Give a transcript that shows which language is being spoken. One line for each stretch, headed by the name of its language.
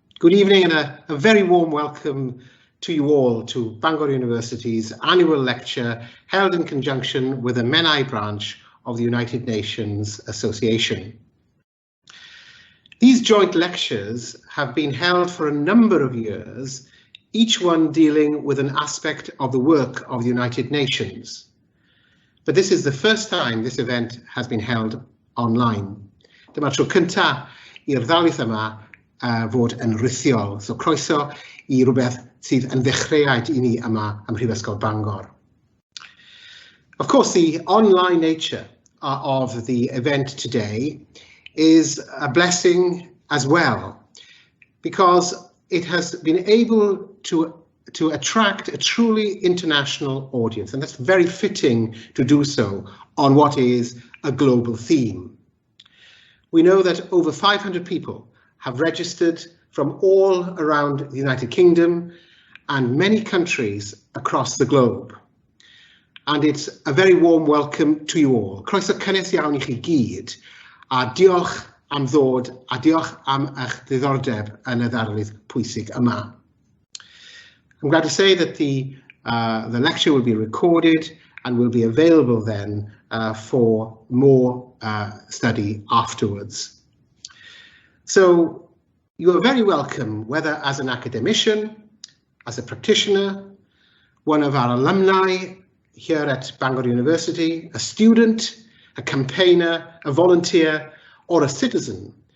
English: Good evening and a very warm welcome to you all to Bangor University's annual lecture held in conjunction with the Menai branch of the United Nations Association. These joint lectures have been held for a number of years, each one dealing with an aspect of the work of the United Nations. But this is the first time this event has been held online.
Welsh: Dyma'r tro cyntaf i'r ddarlith yma fod yn rithiol, so croeso I rhywbeth sydd yn ddechreuad I ni yma ym Mhrifysgol Bangor.
English: Of course, the online nature of the event today is a blessing as well, because it has been able to attract a truly international audience, and that's very fitting to do so on what is a global theme. We know that over 500 people have registered from all around the United Kingdom and many countries across the globe. And it's a very warm welcome to you all.
Welsh: Croeso cynnes iawn I chi gyd, a diolch am ddod, a diolch am eich diddordeb yn y ddarlith pwysig yma.
English: I'm glad to say that the lecture will be recorded and will be available then for more study afterwards. So you are very welcome, whether as an academician, as a practitioner, one of our alumni here at Bangor University, a student, a campaigner, a volunteer, or a citizen.